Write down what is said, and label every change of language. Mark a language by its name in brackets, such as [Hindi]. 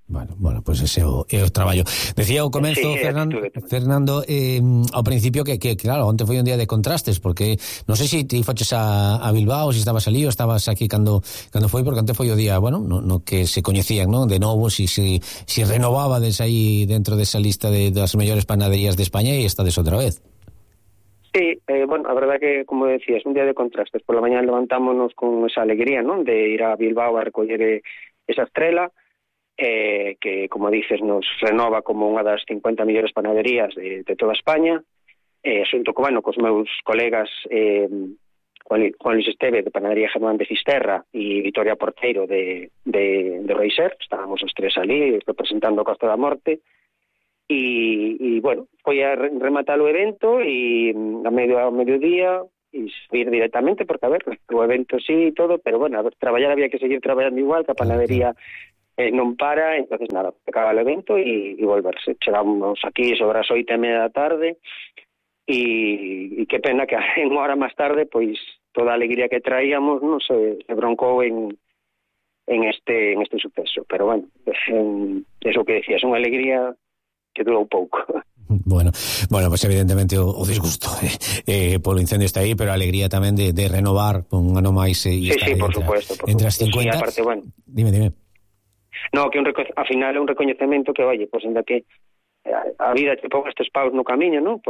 [Galician] Bueno, pues ese é o traballo. Decía ao comezo, sí, Fernando, ao principio que claro, onte foi un día de contrastes, porque non sei se ti foches a Bilbao, se estabas ali ou estabas aquí cando foi, porque onte foi o día, bueno, no que se coñecían, ¿no? De novo, si renovabades aí dentro desa lista das mellores panaderías de España e estades outra vez. Sí, bueno, a verdade que, como decía, é un día de contrastes. [Spanish] Por la mañana levantámonos con esa alegría, ¿no? [Galician] De ir a Bilbao a recoller esa estrela, que, como dices, nos renova como unha das 50 mellores panaderías de toda España. Asunto que, bueno, cos meus colegas Juan Luis Esteve, de Panadería Germán de Fisterra, e Victoria Porteiro, de Reiser, estábamos os tres ali representando Costa da Morte. Y bueno, fui a rematar o evento y a mediodía y subir directamente, porque a ver, o evento sí y todo, pero bueno, a ver, traballar había que seguir traballando igual, que a panadería non para, entonces nada, acaba o evento y volverse. Chegamos aquí sobre as 8:30 PM y qué pena que en unha hora más tarde, pues toda a alegría que traíamos, no sé, se broncou en este suceso. [Spanish] Pero bueno, eso que decía, es una alegría que dura un poco. [Galician] Bueno, pues evidentemente o disgusto polo incendio está aí, pero a alegría tamén de renovar con un ano máis e sí, estar entre as 50. Sí, aparte, bueno. Dime. No, que al final é un recoñecemento que, oye, pues ainda que a vida te ponga estes paus no camiño, ¿no?